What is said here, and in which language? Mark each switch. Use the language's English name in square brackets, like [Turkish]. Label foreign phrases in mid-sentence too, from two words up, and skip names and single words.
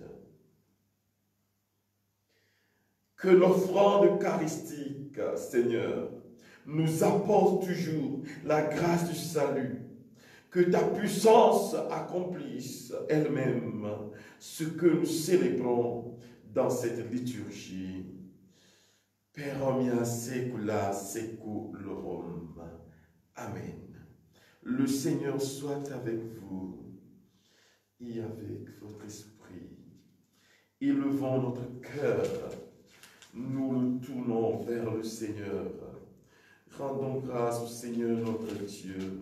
[French] Que l'offrande eucharistique, Seigneur, nous apporte toujours la grâce du salut. Que ta puissance accomplisse elle-même ce que nous célébrons dans cette liturgie. [Latin] Per omnia saecula saeculorum. Amen. [French] Le Seigneur soit avec vous et avec votre esprit. Élevons notre cœur. Nous nous tournons vers le Seigneur. Rendons grâce au Seigneur notre Dieu.